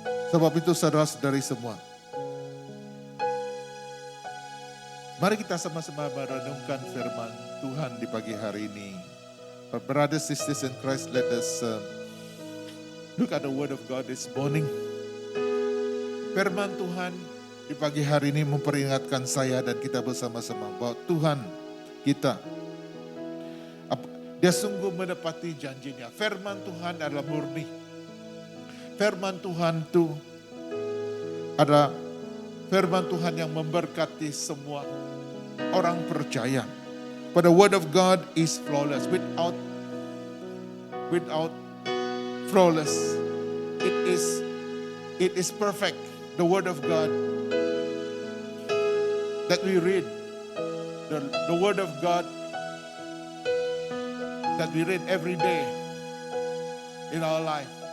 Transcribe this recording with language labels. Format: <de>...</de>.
<id>Sebab itu saudara-saudari semua, mari kita sama-sama merenungkan firman Tuhan di pagi hari ini.</id> <en>Brothers, sisters in Christ, let us look at the word of God this morning.</en> <id>Firman Tuhan di pagi hari ini memperingatkan saya dan kita bersama-sama bahwa Tuhan kita, Dia sungguh menepati janjinya. Firman Tuhan adalah murni. Firman Tuhan itu adalah firman Tuhan yang memberkati semua orang percaya.</id> <en>But the word of God is flawless. Without flawless. It is perfect. The word of God that we read. The word of God that we read every day in our life.</en>